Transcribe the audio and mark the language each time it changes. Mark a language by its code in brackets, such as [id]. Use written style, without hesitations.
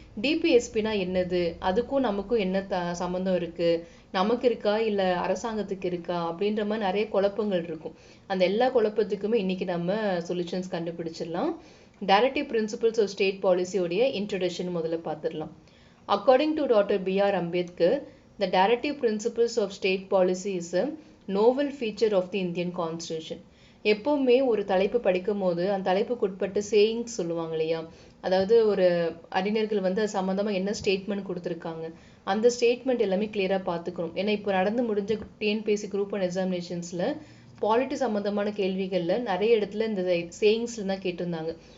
[ta] டிபிஎஸ்பினா என்னது, அதுக்கும் நமக்கும் என்ன சம்மந்தம் இருக்குது, நமக்கு இருக்கா இல்லை அரசாங்கத்துக்கு இருக்கா அப்படின்ற மாதிரி நிறைய குழப்பங்கள் இருக்கும். அந்த எல்லா குழப்பத்துக்குமே இன்றைக்கி நம்ம சொல்யூஷன்ஸ் கண்டுபிடிச்சிடலாம். Directive principles of state பாலிசியோடைய introduction முதல்ல பார்த்துடலாம். [en] According to Dr. B.R. Ambedkar, the directive principles of state policy is a novel feature of the Indian Constitution. [ta] எப்போவுமே ஒரு தலைப்பு படிக்கும் போது அந்த தலைப்புக்கு உட்பட்ட சேயிங்ஸ் சொல்லுவாங்க இல்லையா, அதாவது ஒரு அறிஞர்கள் அது சம்மந்தமாக என்ன ஸ்டேட்மெண்ட் கொடுத்துருக்காங்க அந்த ஸ்டேட்மெண்ட் எல்லாமே கிளியராக பார்த்துக்கணும். ஏன்னா இப்போ நடந்து முடிஞ்ச டிஎன்பிஎஸ்சி குரூப் 1 எக்ஸாமினேஷன்ஸில் பாலிட்டி சம்மந்தமான கேள்விகளில் நிறைய இடத்துல இந்த சேயிங்ஸில் தான் கேட்டிருந்தாங்க.